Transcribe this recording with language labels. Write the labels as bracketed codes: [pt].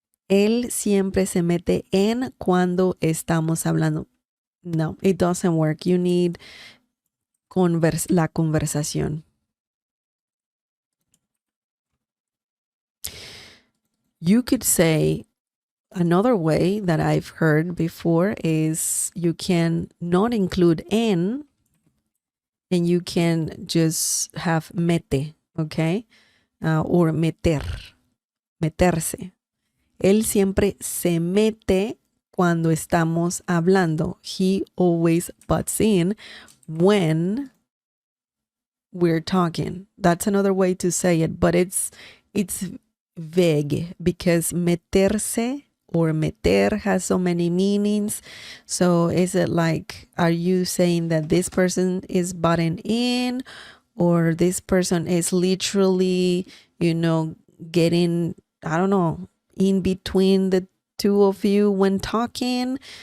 [es] Él siempre se mete en cuando estamos hablando. [en] No, it doesn't work. You need [es] la conversación. [en] You could say, another way that I've heard before is you can not include en, and you can just have mete, okay? Or meterse. [es] Él siempre se mete cuando estamos hablando. [en] He always butts in when we're talking. That's another way to say it, but it's vague because meterse or meter has so many meanings. So is it like, are you saying that this person is butting in, or this person is literally, getting, I don't know, in between the two of you when talking?